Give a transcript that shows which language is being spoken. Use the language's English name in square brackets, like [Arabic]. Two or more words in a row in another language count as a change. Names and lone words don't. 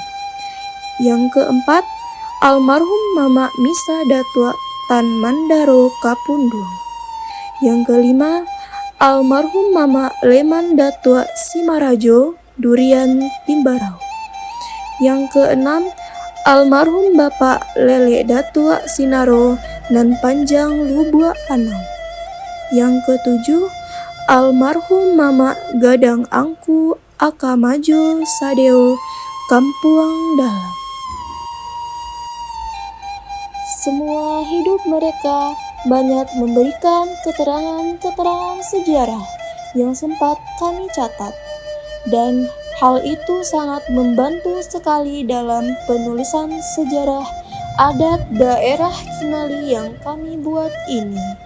[Indonesian] Yang keempat, almarhum Mama Misa Datua Tan Mandaro Kapunduang. Yang kelima, almarhum Mama Leman Datua Simarajo Durian Timbarau. Yang keenam, almarhum Bapak Lele Datua Sinaro Nan Panjang Lubua Anau. Yang ketujuh, almarhum Mama Gadang Angku Akamajo Sadeo Kampuang Dalam. Semua hidup mereka banyak memberikan keterangan-keterangan sejarah yang sempat kami catat, dan hal itu sangat membantu sekali dalam penulisan sejarah adat daerah Kinali yang kami buat ini.